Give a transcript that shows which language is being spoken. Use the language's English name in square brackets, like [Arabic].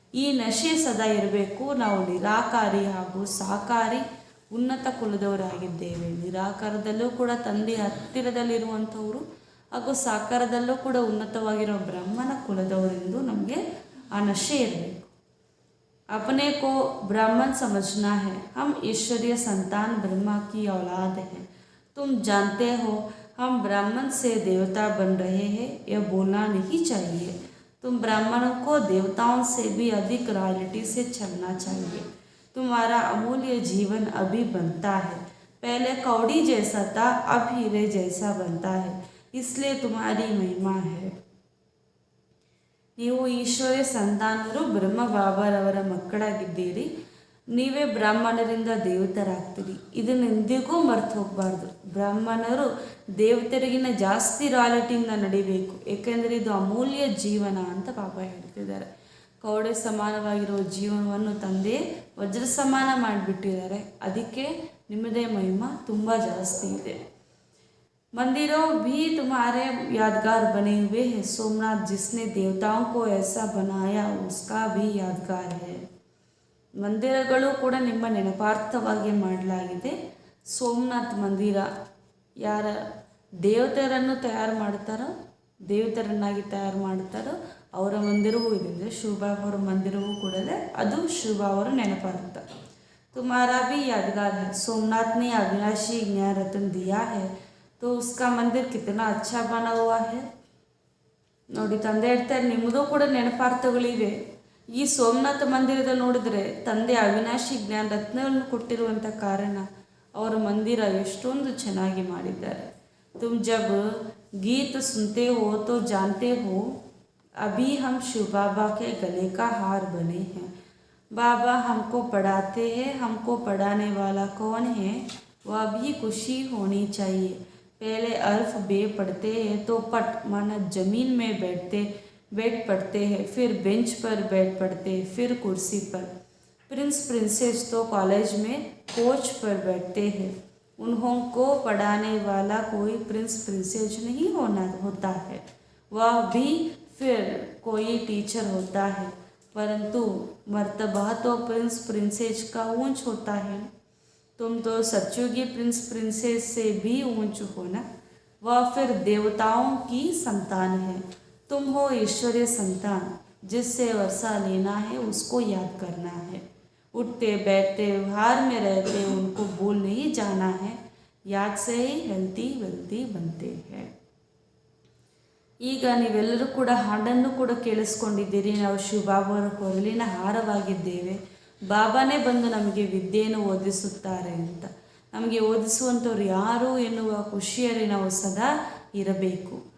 [Kannada] ಈ ನಶೆ ಸದಾ ಇರಬೇಕು. ನಾವು ನಿರಾಕಾರಿ ಹಾಗೂ ಸಾಕಾರಿ ಉನ್ನತ ಕುಲದವರಾಗಿದ್ದೇವೆ. ನಿರಾಕಾರದಲ್ಲೂ ಕೂಡ ತಂದೆಯ ಹತ್ತಿರದಲ್ಲಿರುವಂಥವರು ಹಾಗೂ ಸಾಕಾರದಲ್ಲೂ ಕೂಡ ಉನ್ನತವಾಗಿರೋ ಬ್ರಹ್ಮನ ಕುಲದವರೆಂದು ನಮಗೆ ಆ ನಶೆ ಇರಬೇಕು. [Hindi] अपने को ब्राह्मण समझना है. हम ईश्वरीय संतान ब्रह्मा की औलाद हैं. तुम जानते हो हम ब्राह्मण से देवता बन रहे हैं. यह बोलना नहीं चाहिए. तुम ब्राह्मणों को देवताओं से भी अधिक रॉयल्टी से चलना चाहिए. तुम्हारा अमूल्य जीवन अभी बनता है. पहले कौड़ी जैसा था, अब हीरे जैसा बनता है. इसलिए तुम्हारी महिमा है. [Kannada] ನೀವು ಈಶ್ವರ್ಯ ಸಂತಾನರು ಬ್ರಹ್ಮ ಬಾಬಾರವರ ಮಕ್ಕಳಾಗಿದ್ದೀರಿ. ನೀವೇ ಬ್ರಾಹ್ಮಣರಿಂದ ದೇವತರಾಗ್ತೀರಿ. ಇದನ್ನು ಎಂದಿಗೂ ಮರ್ತು ಹೋಗಬಾರ್ದು. ಬ್ರಾಹ್ಮಣರು ದೇವತರಿಗಿನ್ನ ಜಾಸ್ತಿ ರಾಯಲ್ಟಿಯಿಂದ ನಡಿಬೇಕು. ಏಕೆಂದರೆ ಇದು ಅಮೂಲ್ಯ ಜೀವನ ಅಂತ ಬಾಬಾ ಹೇಳ್ತಿದ್ದಾರೆ. ಕೌಡೆ ಸಮಾನವಾಗಿರುವ ಜೀವನವನ್ನು ತಂದೆ ವಜ್ರ ಸಮಾನ ಮಾಡಿಬಿಟ್ಟಿದ್ದಾರೆ. ಅದಕ್ಕೆ ನಿಮ್ಮದೇ ಮಹಿಮಾ ತುಂಬ ಜಾಸ್ತಿ ಇದೆ. [Hindi] मंदिरों भी तुम्हारे यादगार बने हुए हैं. सोमनाथ जिसने देवताओं को ऐसा बनाया उसका भी यादगार है. [Kannada] ಮಂದಿರಗಳು ಕೂಡ ನಿಮ್ಮ ನೆನಪಾರ್ಥವಾಗಿ ಮಾಡಲಾಗಿದೆ. ಸೋಮನಾಥ್ ಮಂದಿರ ಯಾರ ದೇವತೆಯರನ್ನು ತಯಾರು ಮಾಡ್ತಾರೋ, ದೇವತೆಯರನ್ನಾಗಿ ತಯಾರು ಮಾಡ್ತಾರೋ ಅವರ ಮಂದಿರವೂ ಇದೆ. ಶಿವಬಾಬಾ ಅವರ ಮಂದಿರವೂ ಕೂಡ ಇದೆ. ಅದು ಶಿವಬಾಬಾ ಅವರ ನೆನಪಾರ್ಥ. [Hindi] तुम्हारा भी यादगार है. सोमनाथ ने अविनाशी ज्ञान रत्न दिया है तो उसका मंदिर कितना अच्छा बना हुआ है. [Kannada] ನೋಡಿ, ತಂದೆ ಹೇಳ್ತಾರೆ ನಿಮ್ಮದು ಕೂಡ ನೆನಪಾರ್ಥಗಳಿವೆ. ಈ ಸೋಮನಾಥ ಮಂದಿರದ ನೋಡಿದರೆ ತಂದೆ ಅವಿನಾಶಿ ಜ್ಞಾನ ರತ್ನವನ್ನು ಕೊಟ್ಟಿರುವಂಥ ಕಾರಣ ಅವರ ಮಂದಿರ ಎಷ್ಟೊಂದು ಚೆನ್ನಾಗಿ ಮಾಡಿದ್ದಾರೆ. [Hindi] ತುಮ್ ಜಬ್ ಗೀತ್ ಸುನ್ತೆ ಹೋ ತೋ ಜಾನ್ತೆ ಹೋ ಅಭಿ ಹಮ್ ಶಿವ ಬಾಬಾ ಕೆ ಗಲೆ ಕಾ ಹಾರ್ ಬನೆ हैं. बाबा हमको पढ़ाते हैं. हमको पढ़ाने वाला कौन है वह भी खुशी होनी चाहिए. पहले अल्फ बे पढ़ते हैं तो पट माना जमीन में बैठ पढ़ते हैं. फिर बेंच पर बैठ पढ़ते हैं. फिर कुर्सी पर. प्रिंस प्रिंसेस तो कॉलेज में कोच पर बैठते हैं. उनको पढ़ाने वाला कोई प्रिंस प्रिंसेस नहीं होता है. वह भी फिर कोई टीचर होता है. परंतु मर्तबा तो प्रिंस प्रिंसेस का ऊंच होता है. तुम तो सचयुगी प्रिंस प्रिंसेस से भी ऊंच हो ना. वह फिर देवताओं की संतान है. तुम हो ईश्वरीय संतान. जिससे वर्षा लेना है उसको याद करना है. उठते बैठते व्यवहार में रहते उनको भूल नहीं जाना है. याद से ही हेल्दी वेल्दी बनते हैं. [Kannada] ಈಗ ನೀವೆಲ್ಲರೂ ಕೂಡ ಹಾಡನ್ನು ಕೂಡ ಕೇಳಿಸ್ಕೊಂಡಿದ್ದೀರಿ. ನಾವು ಶಿವಬಾಬಾವರ ಕೊರಳಿನ ಹಾರವಾಗಿದ್ದೇವೆ. ಬಾಬಾನೇ ಬಂದು ನಮಗೆ ವಿದ್ಯೆಯನ್ನು ಓದಿಸುತ್ತಾರೆ ಅಂತ. ನಮಗೆ ಓದಿಸುವಂಥವ್ರು ಯಾರು ಎನ್ನುವ ಖುಷಿಯಲ್ಲಿ ನಾವು ಸದಾ ಇರಬೇಕು.